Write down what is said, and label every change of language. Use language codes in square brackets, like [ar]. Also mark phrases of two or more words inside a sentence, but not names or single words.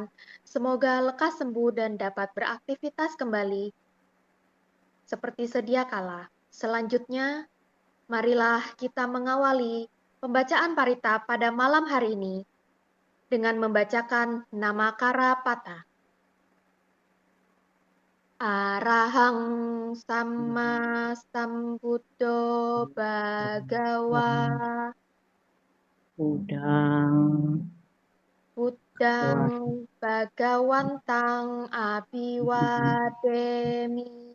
[id] Semoga lekas sembuh dan dapat beraktivitas kembali seperti sedia kala. Selanjutnya, marilah kita mengawali pembacaan parita pada malam hari ini dengan membacakan nama kara pata. [pi] Arahang Sama Sambuddho Bhagawa Buddhang Bhagawantang Abhiwademi.